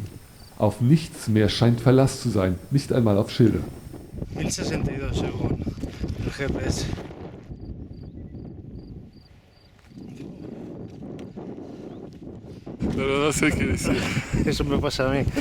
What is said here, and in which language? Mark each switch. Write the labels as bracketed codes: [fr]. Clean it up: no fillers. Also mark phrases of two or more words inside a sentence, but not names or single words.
[de] Auf nichts mehr scheint Verlass zu sein, nicht einmal auf Schilder. [es] 1062 según el GPS. No sé qué decir. Eso me pasa a mí.